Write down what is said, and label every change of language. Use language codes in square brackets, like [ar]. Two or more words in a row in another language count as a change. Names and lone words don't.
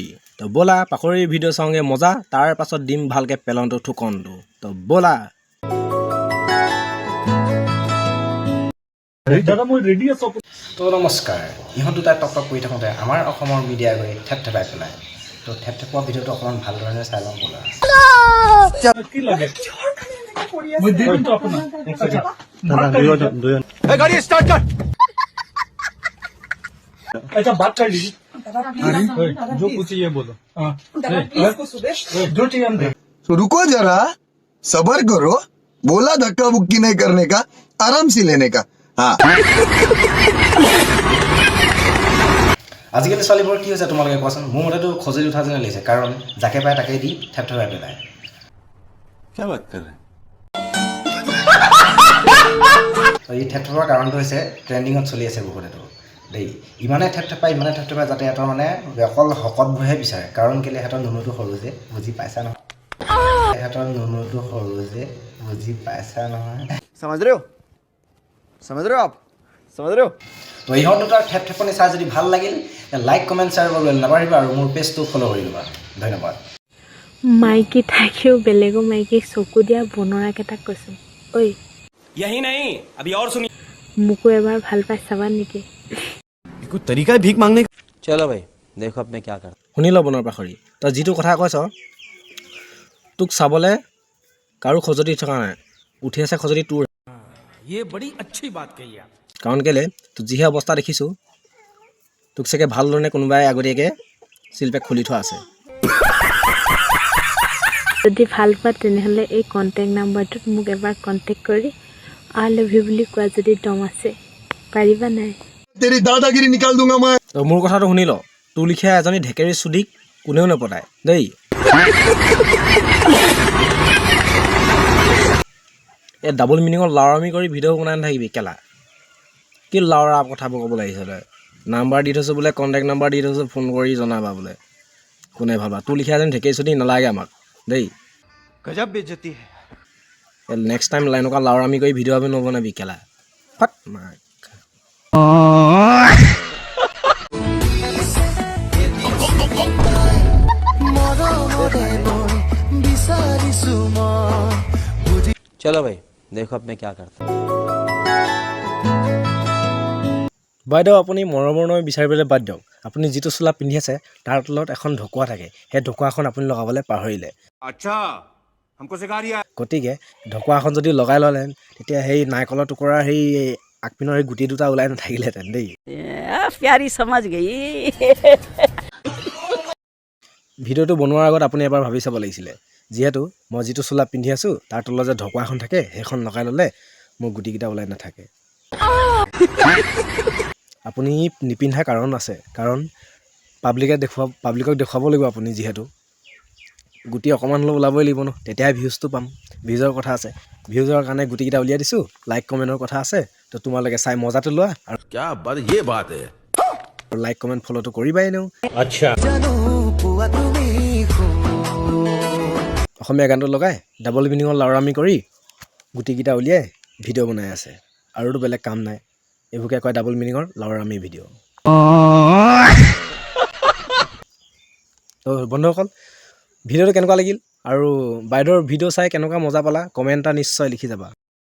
[as] তো ব'লা পাখৰিৰ ভিডিঅ' চাওঁগে মজা, তাৰ পাছত দিম ভালকৈ পেলনটো ঠুকনটো। তো ব'লা। তো নমস্কাৰ, ইহঁত দুটাই টক টক কৰি থাকোঁতে আমাৰ অসমৰ মিডিয়াই গৈ থেপথেপাই পেলাই। তো থেপথেপোৱা ভিডিঅ'টো অকণমান ভালদৰে চাই লওঁ ব'লা। [hi] गाड़ी स्टार्ट कर। अच्छा बात कर लीजिए। जो पूछे ये बोलो। जो चाहिए हम दे। तो रुको जरा, सबर करो। बोला धक्का बुक्की नहीं करने का, आराम से लेने का। हाँ। [as] আজিকালি ছোৱালীবোৰ কি হৈছে তোমালোকে কোৱাচোন? মোৰ মতেতো খজুলি উঠা যেন লাগিছে, কাৰণ যাকে পায় তাকে দি থেপথেপাই পেলায়। [hi] क्या बात कर रहे हैं? [as] এই থেপথেপৰ কাৰণটো হৈছে ট্ৰেণ্ডিঙত চলি আছে বহুতেতো দেই। ইমানে থেপথেপাই যাতে সিহঁতৰ মানে অকল শকতবোৰহে বিচাৰে, কাৰণ কেলৈ সিহঁতৰ নুনুটো সৰু যে, বুজি পাইছা নহয়? সিহঁতৰ নুনুটো সৰু যে, বুজি পাইছা নহয়? [hi] समझ रहे हो? समझ रहे हो आप? समझ रहे हो? [as] তো ইহঁত দুটাৰ থেপথেপনি চাই যদি ভাল লাগিল, [en] like comment share [as] কৰিবলৈ নাপাহৰিবা আৰু মোৰ পেজটো ফ'ল' কৰি ল'বা। ধন্যবাদ। মাইকী থাকিও বেলেগো মাইকীক চকু দিয়া বনৰাকেইটাক কৈছোঁ, ঐ [hi] यही नहीं अभी और सुनिए। [as] মোকো এবাৰ ভাল পাই চাবা নেকি? [hi] कुछ तरीका है भीख मांगने का। चलो भाई देखो अब मैं क्या करता। [as] শুনি ল বনৰ পাখৰি, তই যিটো কথা কৈছ তোক চাবলৈ কাৰো খজুতি থকা নাই, উঠি আছে খজুতি তোৰ। [hi] ये बड़ी अच्छी बात कही आप। [as] কাৰণ কেলৈ তোক যিহে অৱস্থা দেখিছোঁ, তোক চাগে ভালধৰণে কোনোবাই আগতীয়াকৈ চিলপেক খুলি থোৱা আছে। যদি ভাল পোৱা তেনেহ'লে এই কণ্টেক্ট নাম্বাৰটোত মোক এবাৰ কণ্টেক্ট কৰি [en] I love you [as] বুলি কোৱা যদি দম আছে পাৰিবা নাই? [hi] तेरी दादागिरी निकाल दूंगा मैं। [as] তো মোৰ কথাটো শুনি ল, তোৰ লিখীয়া এজনী ঢেকেৰী চুদিক কোনেও নপতায় দেই। এই ডাবল মিনিঙৰ লাউৰামি কৰি ভিডিঅ' বনাই নাথাকিবি কেলা। কি লাউৰা কথাবোৰ ক'ব লাগিছে তই? নাম্বাৰ দি থৈছোঁ বোলে, [en] contact number [as] দি থৈছোঁ, ফোন কৰি জনাবা বোলে। কোনে ভাবা তোৰ লিখীয়া এজনী ঢেকেৰী চুদি নালাগে আমাক দেই। [hi] गजब बेइज्जती है। [en] next time [as] এনেকুৱা লাউৰামি কৰি ভিডিঅ' আমি নবনাবি কেলা। ফাট মাক। [hi] चलो भाई देखो अब मैं क्या करता। [as] বাইদেউ আপুনি মৰমৰ নৈ বিচাৰিবলৈ বাদ দিয়ক। আপুনি যিটো চোলা পিন্ধি আছে তাৰ তলত এখন ঢকুৱা থাকে, সেই ঢকুৱাখন আপুনি লগাবলৈ পাহৰিলে। [hi] अच्छा हमको सिखा रिया। [as] গতিকে ঢকুৱাখন যদি লগাই ল'লেহেঁতেন তেতিয়া সেই নাৰিকলৰ টুকুৰাৰ সেই আগপিনৰ সেই গুটি দুটা ওলাই নাথাকিলেহেঁতেন দেই। [hi] प्यारी समझ गई। [as] ভিডিঅ'টো বনোৱাৰ আগত আপুনি এবাৰ ভাবি চাব লাগিছিলে, যিহেতু মই যিটো চোলা পিন্ধি আছোঁ তাৰ তলত যে ঢকুৱাখন থাকে সেইখন লগাই ল'লে মোৰ গুটিকেইটা ওলাই নাথাকে। আপুনি নিপিন্ধা কাৰণ আছে, কাৰণ পাব্লিকক দেখুৱাব লাগিব আপুনি, যিহেতু গুটি অকণমান হ'লেও ওলাবই লাগিব ন, তেতিয়াহে ভিউজটো পাম। ভিউজৰ কথা আছে, ভিউজৰ কাৰণে গুটিকেইটা উলিয়াই দিছোঁ, লাইক কমেণ্টৰ কথা আছে। তো তোমালোকে চাই মজাটো লোৱা আৰু [hi] क्या बात ये बात है। [en] like comment [as] ফ'ল'টো কৰিবাই এনেও। [hi] अच्छा [as] অসমীয়া গানটো লগাই ডাবল মিনিঙৰ লাউৰামি কৰি গুটিকেইটা উলিয়াই ভিডিঅ' বনাই আছে, আৰুতো বেলেগ কাম নাই। এইবোৰকে কয় ডাবল মিনিঙৰ লাউৰামি ভিডিঅ'। তো বন্ধুসকল, ভিডিঅ'টো কেনেকুৱা লাগিল আৰু বাইদেউৰ ভিডিঅ' চাই কেনেকুৱা মজা পালা কমেণ্ট এটা নিশ্চয় লিখি যাবা।